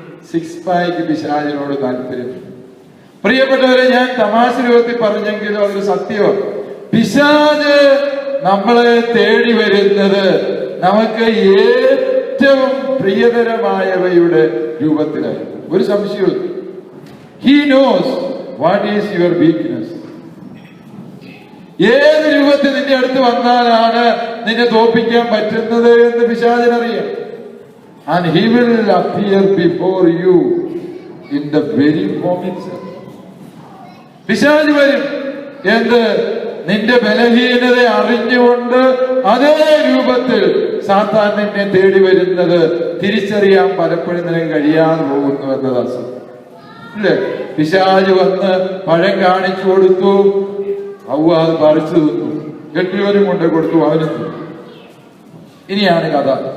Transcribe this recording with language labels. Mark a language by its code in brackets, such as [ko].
[ml] 6 pack പിശാചിനോട് താല്പര്യം. പ്രിയപ്പെട്ടവരെ, ഞാൻ തമാശ രൂപത്തിൽ പറഞ്ഞെങ്കിലും അതൊരു സത്യമാണ്. പിശാച് നമ്മളെ തേടി വരുന്നത് നമുക്ക് ഏറ്റവും പ്രിയതരമായവയുടെ രൂപത്തിലായി. ഒരു സംശയവും. [en] He knows what is your weakness. [ml] ഏത് രൂപത്തിൽ നിന്റെ അടുത്ത് വന്നാലാണ് നിന്നെ തോൽപ്പിക്കാൻ പറ്റുന്നത് എന്ന് പിശാചിനറിയാം. [en] And he will appear before you in the very form itself. [ml] പിശാച് വരും എന്ത്? നിന്റെ ബലഹീനത അറിഞ്ഞുകൊണ്ട് അതേ രൂപത്തിൽ സാത്താൻ നിന്നെ തേടി വരുന്നത് തിരിച്ചറിയാൻ പലപ്പോഴും നിനക്ക് കഴിയാതെ പോകുന്നു എന്നതാണ് ഇല്ലേ? പിശാച് വന്ന് പഴം കാണിച്ചു കൊടുത്തു, ഹൗവ അത് പറിച്ചു തിന്നു, കെട്ടിയവനും കൊണ്ട് കൊടുത്തു, അവനും തിന്നു. ഇനിയാണ് കഥ.